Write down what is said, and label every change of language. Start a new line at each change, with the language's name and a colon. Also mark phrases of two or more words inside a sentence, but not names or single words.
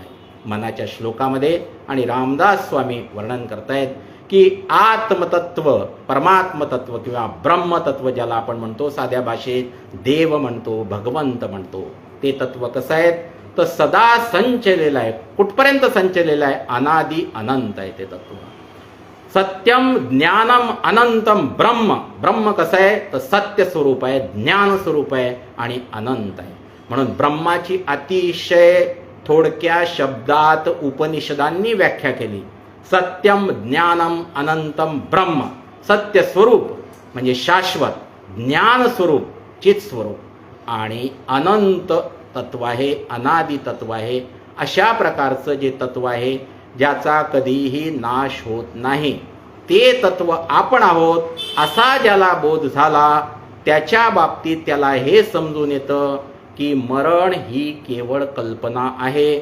Marathi: मनाच्या श्लोकामध्ये आणि रामदास स्वामी वर्णन करतायत की आत्मतत्व, परमात्मतत्व किंवा ब्रह्मतत्व ज्याला आपण म्हणतो, साध्या भाषेत देव म्हणतो, भगवंत म्हणतो, ते तत्व कसं आहे? तर सदा संचलेलं आहे. कुठपर्यंत संचलेलं आहे? अनादि अनंत आहे ते तत्व.
Sanskrit: सत्यम ज्ञानम अनंतम ब्रह्म.
Marathi: ब्रह्म कसं आहे? तर सत्य स्वरूप आहे, ज्ञान स्वरूप आहे आणि अनंत आहे. म्हणून ब्रह्माची अतिशय थोडक्या शब्दात उपनिषदांनी व्याख्या केली.
Sanskrit: सत्यम ज्ञानम अनंतम ब्रह्म.
Marathi: सत्य स्वरूप म्हणजे शाश्वत, ज्ञान स्वरूप चित स्वरूप, आणि अनंत तत्व आहे, अनादि तत्व आहे. अशा प्रकारचं जे तत्व आहे ज्याचा कधीही नाश होत नाही, ते तत्व आपण आहोत असा ज्याला बोध झाला, त्याच्या बाबतीत त्याला हे समजून येतं की मरण ही केवळ कल्पना आहे.